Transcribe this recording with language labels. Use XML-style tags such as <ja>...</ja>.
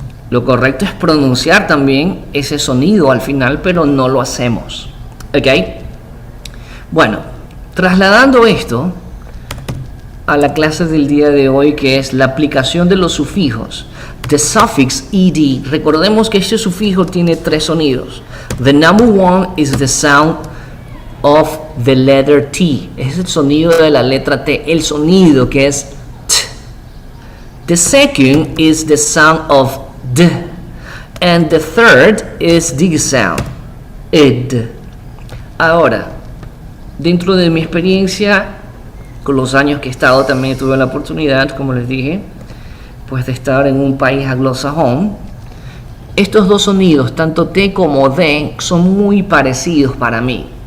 <es>Lo correcto es pronunciar también ese sonido al final, pero no lo hacemos. ¿Ok? Bueno, trasladando esto a la clase del día de hoy, que es la aplicación de los sufijos.</es> <en>The suffix ed.</en> <es>Recordemos que este sufijo tiene 3 sonidos.</es> <en>The number one is the sound of the letter T.</en> <es>Es el sonido de la letra T. El sonido que es T.</es> <en>The second is the sound of D. And the third is the sound id.</en> <es>Ahora, dentro de mi experiencia, con los años que he estado, también tuve la oportunidad, como les dije, pues de estar en un país anglosajón. Estos dos sonidos, tanto T como D, son muy parecidos para mí.</es>